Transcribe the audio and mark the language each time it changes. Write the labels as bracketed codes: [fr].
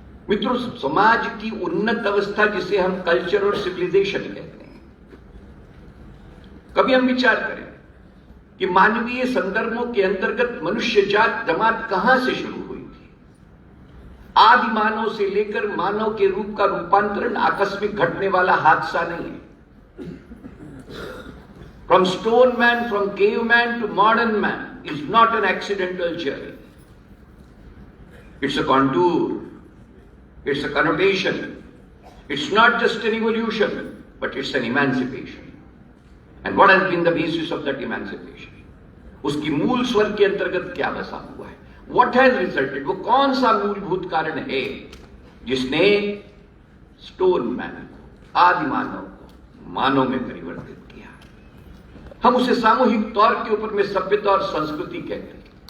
[hi] मित्रों, समाज की उन्नत अवस्था जिसे हम कल्चर और सिविलाइजेशन कहते हैं, कभी हम विचार करें कि मानवीय संदर्भों के अंतर्गत मनुष्य जात जमात कहां से शुरू हुई थी। आदि मानव से लेकर मानव के रूप का रूपांतरण आकस्मिक घटने वाला हादसा नहीं है। [en] From stone man, from caveman to modern man is not an accidental journey. It's a contour. It's a connotation. It's not just an evolution, but it's an emancipation. And what has been the basis of that emancipation? [hi] उसकी मूल स्वर के अंतर्गत क्या बसा हुआ है? [en] What has resulted? [hi] वो कौन सा मूलभूत कारण है जिसने स्टोन मैन को, आदि मानव को मानव में परिवर्तित किया? हम उसे सामूहिक तौर के ऊपर में सभ्यता और संस्कृति कहते हैं।